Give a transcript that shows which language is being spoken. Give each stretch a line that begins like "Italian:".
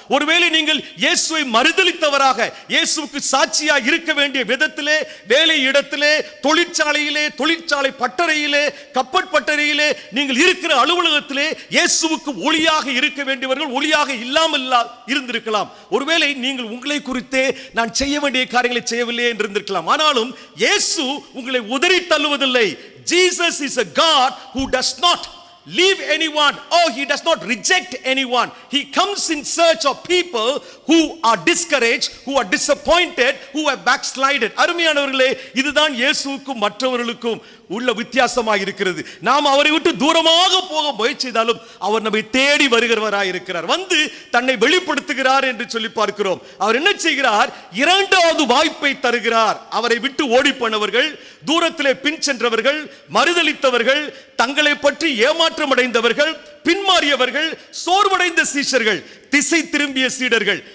Tamil: ஒருவேளை நீங்கள் இயேசுவை மறுதலித்தவராக, இயேசுவுக்கு சாட்சியாக இருக்க வேண்டிய விதத்திலே, வேலை இடத்திலே, தொழிற்சாலையிலே, தொழிற்சாலை பட்டறையிலே, கப்பற்பட்டறையிலே, நீங்கள் இருக்கிற அலுவலகத்திலே இயேசுவுக்கு ஒளியாக இருக்க வேண்டியவர்கள் ஒளியாக இல்லாமல் இருந்திருக்கலாம். ஒருவேளை நீங்கள் உங்களை குறித்தே நான் செய்ய வேண்டிய காரியங்களை செய்யவில்லை என்று இருந்திருக்கலாம். ஆனாலும் இயேசு உங்களை உதறி தள்ளுவதில்லை.
English: Jesus is a God who does not leave anyone, or he does not reject anyone. He comes in search of people who are discouraged, who are disappointed, who have backslided.
Tamil: அருமையானவர்களே, இதுதான் இயேசுவுக்கும் மற்றவர்களுக்கும் உள்ள வித்தியாசமாக இருக்கிறது. நாம் அவரை விட்டு தூரமாக போக முயற்சி செய்தாலும் அவர் நம்மை தேடி வருகிறவராய் இருக்கிறார். வந்து தன்னை வெளிப்படுத்துகிறார் என்று சொல்லி பார்க்கிறோம். அவர் என்ன செய்கிறார்? இரண்டாவது வாய்ப்பை தருகிறார். அவரை விட்டு ஓடி போனவர்கள், தூரத்திலே பின் சென்றவர்கள், மறுதலித்தவர்கள், தங்களை பற்றி ஏமாற்றம் அடைந்தவர்கள், பின்மாறியவர்கள், சோர்வடைந்த சீஷர்கள், திசை திரும்பிய சீடர்கள்.